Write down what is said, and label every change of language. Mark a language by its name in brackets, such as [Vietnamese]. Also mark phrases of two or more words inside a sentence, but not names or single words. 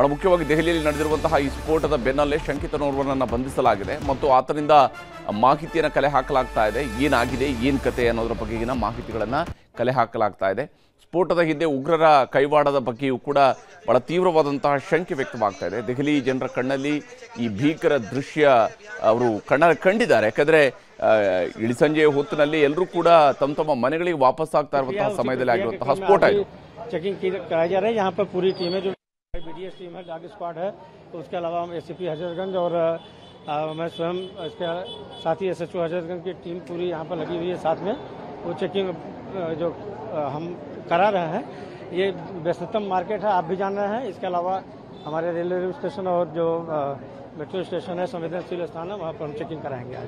[Kannada] ಮುಖ್ಯವಾಗಿ ದೆಹಲಿಯಲ್ಲಿ ನಡೆದಿರುವಂತಹ ಈ ಸ್ಫೋಟದ ಬೆನ್ನಲ್ಲೇ ಶಂಕಿತನೋರ್ವನನ್ನು ಬಂಧಿಸಲಾಗಿದೆ ಮತ್ತು ಆತನಿಂದ ಮಾಹಿತಿಯನ್ನು ಕಲೆ ಹಾಕಲಾಗ್ತಾ ಇದೆ ಏನಾಗಿದೆ ಏನು ಕತೆ ಅನ್ನೋದ್ರ ಬಗೆಗಿನ ಮಾಹಿತಿಗಳನ್ನು ಕಲೆ ಹಾಕಲಾಗ್ತಾ ಇದೆ ಸ್ಫೋಟದ ಹಿಂದೆ ಉಗ್ರರ ಕೈವಾಡದ ಬಗ್ಗೆಯೂ ಕೂಡ ಬಹಳ ತೀವ್ರವಾದಂತಹ ಶಂಕೆ ವ್ಯಕ್ತವಾಗ್ತಾ ಇದೆ ದೆಹಲಿ ಜನರ ಕಣ್ಣಲ್ಲಿ ಈ ಭೀಕರ ದೃಶ್ಯ ಅವರು ಕಂಡಿದ್ದಾರೆ ಯಾಕಂದರೆ ಇಳಿಸಂಜೆಯ ಹೊತ್ತಿನಲ್ಲಿ ಎಲ್ಲರೂ ಕೂಡ ತಮ್ಮ ಮನೆಗಳಿಗೆ ವಾಪಸ್ ಆಗ್ತಾ ಇರುವಂತಹ ಸಮಯದಲ್ಲಿ ಆಗಿರುವಂತಹ ಸ್ಫೋಟ ಇದು [Hindi] चेकिंग कराई जा रही है यहाँ पर पूरी टीमें जो [English] BDS team [Hindi] है [English] dog squad [Hindi] है तो उसके अलावा हम ACP हजरतगंज और मैं स्वयं इसके साथी SHO हजरतगंज की टीम पूरी यहाँ पर लगी हुई है साथ में वो चेकिंग जो हम करा रहे हैं ये व्यस्ततम मार्केट है आप भी जान रहे हैं इसके अलावा हमारे [English] railway station [Hindi] और जो [English] metro station [Hindi] है संवेदनशील स्थान है वहाँ पर हम चेकिंग कराएंगे आज